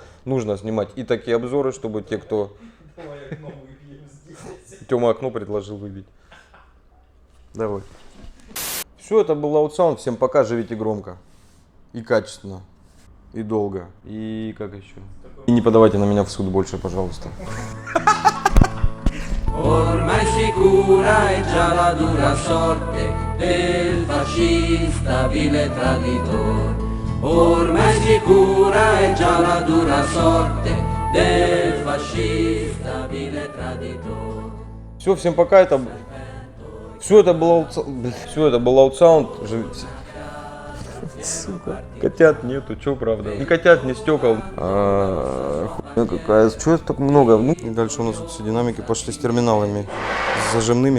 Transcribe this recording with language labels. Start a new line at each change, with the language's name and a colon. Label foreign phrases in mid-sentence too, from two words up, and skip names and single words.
Russian: Нужно снимать и такие обзоры, чтобы те, кто... Тёма окно предложил выбить. Давай. Все, это был Loud Sound. Всем пока, живите громко и качественно. И долго. И как еще? И не подавайте на меня в суд больше, пожалуйста.
Italian: Ormai sicura è già la dura sorte del fascista vile traditor. Ormai sicura è già la dura sorte del fascista vile traditor.
Russian: Все, всем пока. Все это был Loud Sound. Сука, котят нету, чё правда? Ни котят, ни стекол. Хуйня какая, чё это так много? Ну, и дальше у нас тут все динамики пошли с терминалами, с зажимными.